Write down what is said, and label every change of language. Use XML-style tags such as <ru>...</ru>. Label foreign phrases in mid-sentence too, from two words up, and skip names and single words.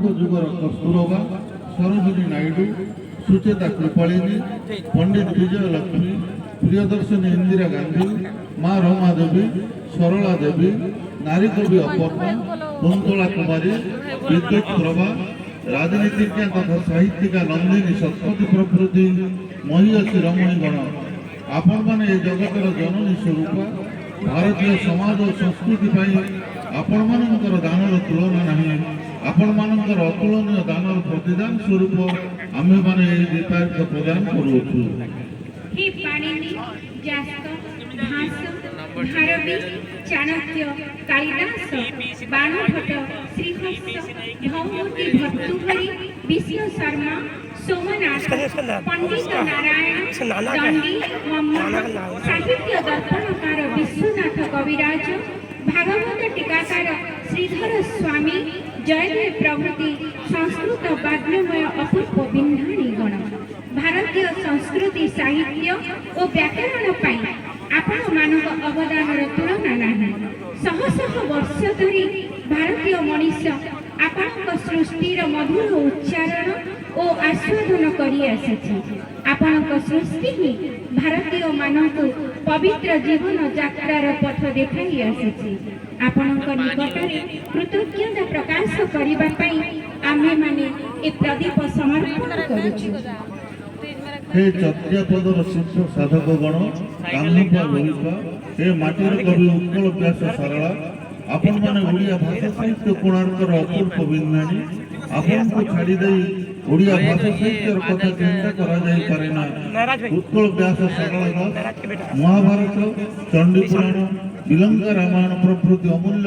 <or>ଯୁଗର କସ୍ତୁରବା ସରୋଜିନୀ ନାଇଡୁ ସୁଚେତା କୃପାଳିନୀ ପଣ୍ଡିତ ବିଜୟ ଲକ୍ଷ୍ମୀ ପ୍ରିୟଦର୍ଶିନୀ ଇନ୍ଦିରା ଗାନ୍ଧୀ ମା ରମା ଦେବୀ ସରଳା ଦେବୀ ନାରୀ କବି ଅପର୍ଣ୍ଣା କୁନ୍ତଳା କୁମାରୀ ବିଦ୍ୟୁତ ପ୍ରଭା ରାଜନୀତିଜ୍ଞ ତଥା ସାହିତ୍ୟିକା ନନ୍ଦିନୀ ଶତପଥୀ ପ୍ରଭୃତି ମହୀୟସୀ ରମଣୀଗଣ ଆପଣ ମାନେ ଜଗତର ଜନନୀ ସ୍ୱରୂପ ଭାରତୀୟ ସମାଜ ଓ ସଂସ୍କୃତି ଆପଣ ମାନଙ୍କର ଦାନର ତୁଳନା ନାହିଁ। ଆପଣ ମାନଙ୍କର ଅତୁଳନୀୟ ଦାନର ପ୍ରତିଦାନ ସ୍ୱରୂପ ଆମେ ମାନେ ଦୀପାର୍ଘ୍ୟ ପ୍ରଦାନ କରୁଛୁ। ହେ ପାଣିନି ବ୍ୟାସ ଭାସ ଭାରବି ଚାଣକ୍ୟ କାଳିଦାସ ବାଣଭଟ୍ଟ ଶ୍ରୀହର୍ଷ ଭୌମୂର୍ତ୍ତି ଭର୍ତ୍ତୃହରି ବିଷ୍ଣୁ ଶର୍ମା ସୋମନାଥ ପଣ୍ଡିତ ନାରାୟଣ ଦଣ୍ଡୀ ମମ୍ମଦ ସାହିତ୍ୟ ଦର୍ପଣକାର ବିଶ୍ୱନାଥ କବିରାଜ ଭାଗବତ ଟୀକାକାର ଶ୍ରୀଧର ସ୍ୱାମୀ ଜୟଦେବ ପ୍ରଭୃତି ସଂସ୍କୃତ ବାଙ୍ମୟ ଅପୂର୍ବ ବିନ୍ଧାଣୀ ଗଣ ଭାରତୀୟ ସଂସ୍କୃତି ସାହିତ୍ୟ ଓ ବ୍ୟାକରଣ ପାଇଁ ଆପଣ ମାନବ ଅବଦାନର ତୁଳନା ନାହିଁ। ଶହ ଶହ ବର୍ଷ ଧରି ଭାରତୀୟ ମନୁଷ୍ୟ ଆପଣ ସୃଷ୍ଟିର ମଧୁର ଉଚ୍ଚାରଣ ଓ ଆସ୍ୱାଦନ କରି ଆସିଛି। ଆପଣ ସୃଷ୍ଟି ହିଁ ଭାରତୀୟ ମାନବ ପବିତ୍ର ଜୀବନ ଯାତ୍ରାର ପଥ ଦେଖାଇ ଆସିଛି। ଆପଣଙ୍କ ନିକଟରେ କୃତଜ୍ଞତା ପ୍ରକାଶ କରିବା ପାଇଁ ଆମେ ମାନେ ଏ ପ୍ରଦୀପ ସମର୍ପଣ କରୁଛୁ। ହେ ଚର୍ଯ୍ୟାପଦର ସିଦ୍ଧ ସାଧକ ଗଣ କାହ୍ନପା ଲୋହିପା ହେ ମାଟିର କବି ଉତ୍କଳ ବ୍ୟାସ ସାରଳା ଆପଣ ମାନେ ଓଡ଼ିଆ ଭାଷା ସାହିତ୍ୟ କୋଣାର୍କର ଅପୂର୍ବ ବିନ୍ଧାଣୀ ଆପଣଙ୍କୁ ଛାଡ଼ି ଦେଇ ଓଡ଼ିଆ ଭାଷା ସାହିତ୍ୟର କଥା ଚିନ୍ତା କରା ଯାଇ ପାରେ ନା। ଉତ୍କଳ ବ୍ୟାସ ସାରଳା ମହାଭାରତ ଚଣ୍ଡୀ ପୁରାଣ ବିଲଙ୍କା ରାମାୟଣ ପ୍ରଭୃତି ଅମୂଲ୍ୟ</or>